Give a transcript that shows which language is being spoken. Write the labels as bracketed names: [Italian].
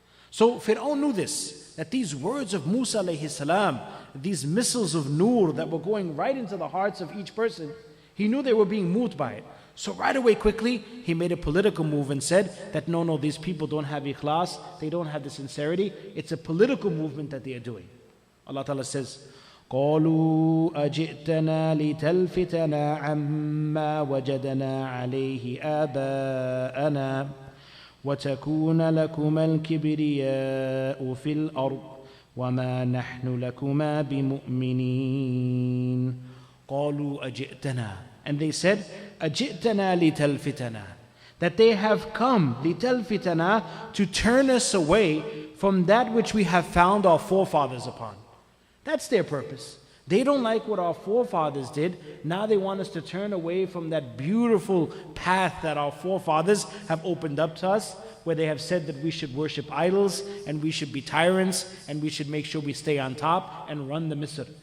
[English] So Fir'aun knew this, that these words of Musa alayhi salam, these missiles of nur that were going right into the hearts of each person, he knew they were being moved by it. So right away, quickly, he made a political move and said that no, these people don't have ikhlas, they don't have the sincerity. It's a political movement that they are doing. Allah Ta'ala says, [Arabic] قالوا أجئتنا لتلفتنا عما وجدنا عليه آباءنا وتكون لكما الكبرياء في الأرض وما نحن لكما بمؤمنين. قالوا أجئتنا. [English] And they said, [Arabic] أجئتنا لتلفتنا. [English] That they have come, [Arabic] لتلفتنا, [English] to turn us away from that which we have found our forefathers upon. That's their purpose. They don't like what our forefathers did. Now they want us to turn away from that beautiful path that our forefathers have opened up to us, where they have said that we should worship idols and we should be tyrants and we should make sure we stay on top and run the Misr.